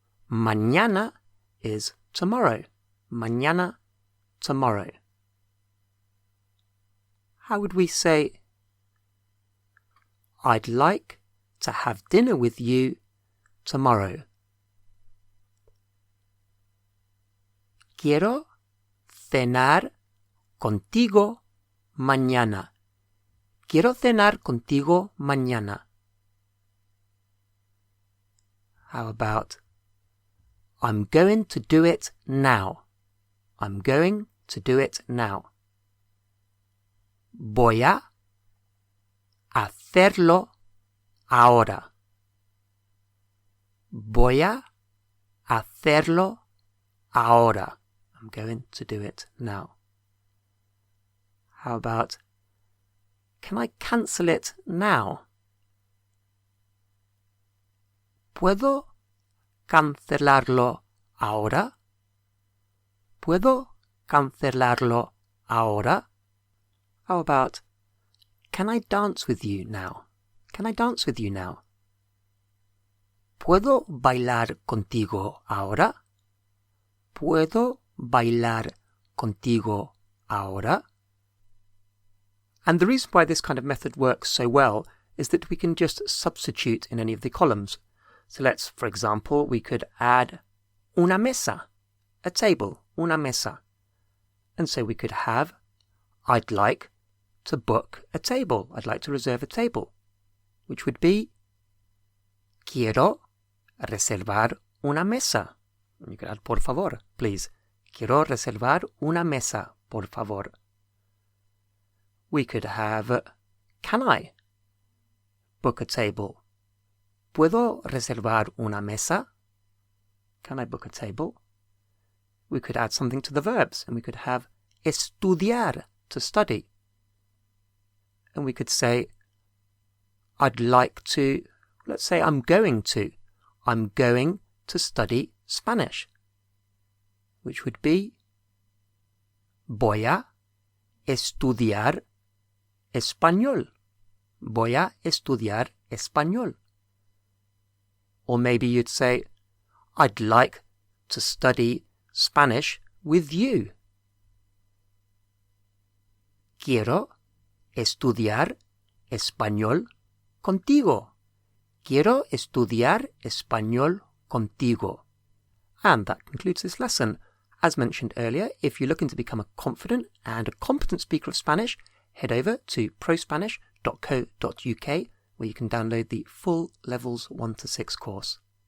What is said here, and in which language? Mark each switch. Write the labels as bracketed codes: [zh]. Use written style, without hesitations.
[en] Mañana is tomorrow. Mañana, tomorrow. How would we say, I'd like to have dinner with you tomorrow? [es] Quiero cenar contigo mañana. Quiero cenar contigo mañana. [en] How about, I'm going to do it now. I'm going to do it now. [es] Voy a hacerlo ahora. Voy a hacerlo ahora. [en] I'm going to do it now. How about, can I cancel it now? [es] ¿Puedo cancelarlo ahora? ¿Puedo cancelarlo ahora? [en] How about, can I dance with you now? Can I dance with you now? [es] ¿Puedo bailar contigo ahora? ¿Puedo bailar contigo ahora? [en] And the reason why this kind of method works so well is that we can just substitute in any of the columns. So let's, for example, we could add una mesa, a table, una mesa. And so we could have, I'd like to book a table. I'd like to reserve a table, which would be [es] quiero reservar una mesa. [en] And you could add por favor, please. [es] Quiero reservar una mesa, por favor. [en] We could have, can I book a table? [es] ¿Puedo reservar una mesa? [en] Can I book a table? We could add something to the verbs, and we could have estudiar, to study. And we could say, I'd like to, let's say I'm going to study Spanish, which would be [es] voy a estudiar español. Voy a estudiar español. [en] Or maybe you'd say, I'd like to study Spanish with you. [es] Quiero estudiar español contigo. Quiero estudiar español contigo. [en] And that concludes this lesson. As mentioned earlier, if you're looking to become a confident and a competent speaker of Spanish, head over to prospanish.co.uk where you can download the full Levels 1 to 6 course.